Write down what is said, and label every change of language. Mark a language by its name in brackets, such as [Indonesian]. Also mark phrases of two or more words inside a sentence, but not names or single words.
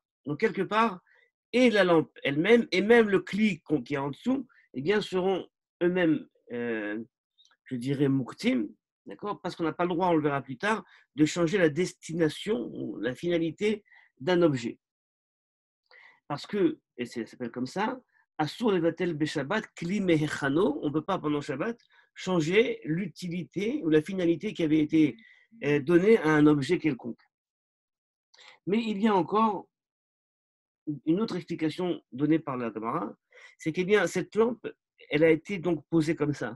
[French] Donc, quelque part, et la lampe elle-même, et même le clic qui est en dessous, eh bien, seront eux-mêmes, je dirais, muktim, d'accord? Parce qu'on n'a pas le droit, on le verra plus tard, de changer la destination, la finalité d'un objet. Parce que, et ça s'appelle comme ça, [Hebrew] אסור לבטל בשבת כלי מהיכנו, [French] on ne peut pas pendant Shabbat changer l'utilité ou la finalité qui avait été donnée à un objet quelconque. Mais il y a encore une autre explication donnée par la Gemara, c'est que bien cette lampe, elle a été donc posée comme ça.